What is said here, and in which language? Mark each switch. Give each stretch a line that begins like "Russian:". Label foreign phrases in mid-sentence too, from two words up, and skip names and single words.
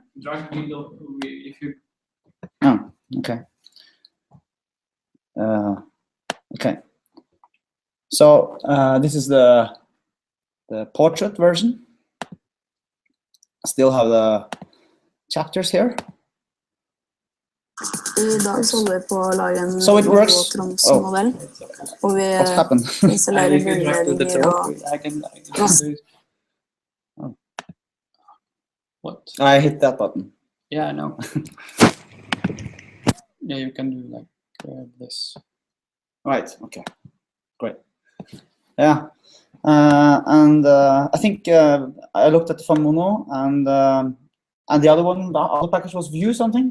English: Drag window if you. Oh, okay. Okay. So this is the portrait version. Still have the chapters here.
Norwegian: I dag så holder vi på å lage en
English: So it works.
Norwegian: Tromsø-modell. Og vi
English: What happened?
Norwegian: installerer grunnledninger og
English: What? I hit that button. Yeah, I know. Yeah, you can do like this. Right. Okay. Great. Yeah. And I think I looked at the Famono and the other one, the other package was Vue something.